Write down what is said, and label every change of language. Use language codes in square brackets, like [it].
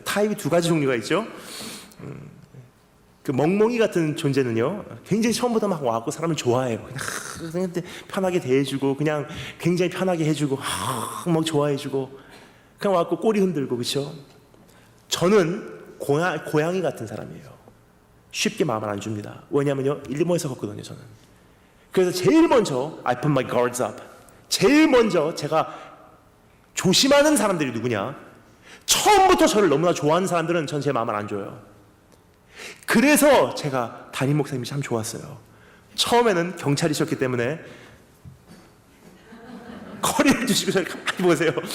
[ko] 타입이 두 가지 종류가 있죠. 그 멍멍이 같은 존재는요, 굉장히 처음부터 막 와갖고 사람을 좋아해요. 그냥 편하게 대해주고, 그냥 굉장히 편하게 해주고, 막 좋아해주고, 그냥 와갖고 꼬리 흔들고, 그렇죠? 저는 고양이 같은 사람이에요. 쉽게 마음을 안 줍니다. 왜냐면요, 일본에서 컸거든요, 저는. 그래서 제일 먼저 [en] I put my guards up. [ko] 제일 먼저 제가 조심하는 사람들이 누구냐? 처음부터 저를 너무나 좋아하는 사람들은 전 제 마음을 안 줘요. 그래서 제가 담임 목사님이 참 좋았어요. 처음에는 경찰이셨기 때문에 커리를 주시고 저를 가만히 보세요.